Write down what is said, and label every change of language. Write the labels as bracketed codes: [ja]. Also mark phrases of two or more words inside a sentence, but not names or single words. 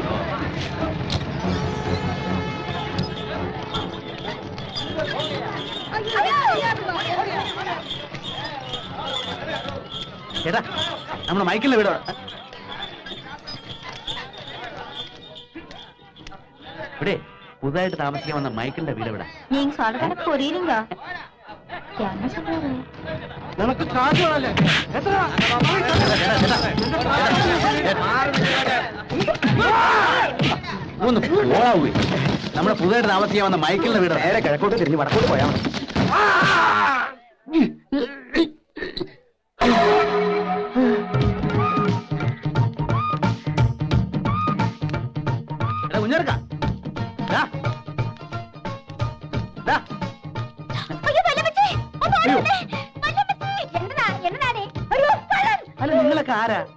[ml] ചേട്ടാ, നമ്മുടെ മൈക്കിളിന്റെ വീട് ഇവിടെ പുതുതായിട്ട് താമസിക്കാൻ വന്ന മൈക്കിളിന്റെ വീട് ഇവിടെ. [ta] நீங்க சொல்ற கணக்கு புரியுதுங்க. என்ன சொல்றாரு? [ml] നിനക്ക് കാശുകളല്ലേ? എത്ര ഒന്ന് പോളാവൂ. നമ്മുടെ പുതുതായിട്ട് താമസിക്കാൻ വന്ന മൈക്കിളിന്റെ വീട് നേരെ കിഴക്കോട്ട് തിരിഞ്ഞ് വടക്കോട്ട് പോയാൽ മതി. കുഞ്ഞെടുക്ക അല്ല, നിങ്ങളൊക്കെ ആരാ?